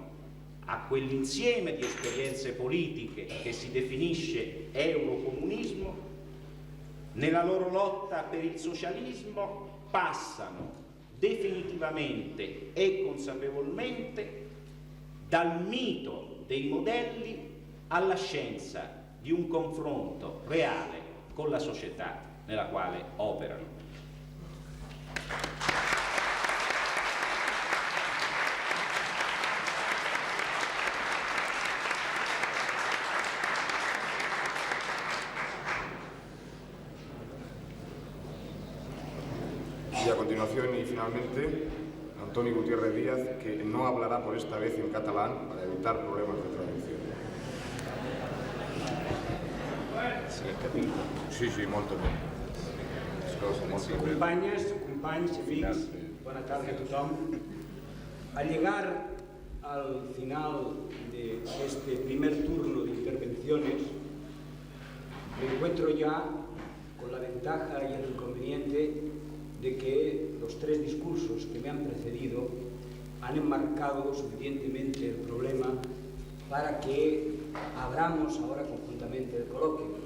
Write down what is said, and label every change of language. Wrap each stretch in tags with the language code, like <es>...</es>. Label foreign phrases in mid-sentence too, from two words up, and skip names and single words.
<it>a quell'insieme di esperienze politiche che si definisce eurocomunismo, nella loro lotta per il socialismo passano definitivamente e consapevolmente dal mito dei modelli alla scienza di un confronto reale con la società nella quale operano.</it> <es>Y a continuación y finalmente Antonio Gutiérrez Díaz, que no hablará por esta vez en catalán para evitar problemas de traducción. Sí, sí,</es> <it>molto bene.</it> <ca>Companyes, companys, amics, bona tarda a tothom.</ca> <es>Al llegar al final de este primer turno de intervenciones, me encuentro ya con la ventaja y el inconveniente de que los tres discursos que me han precedido han enmarcado suficientemente el problema para que abramos ahora conjuntamente el coloquio.</es>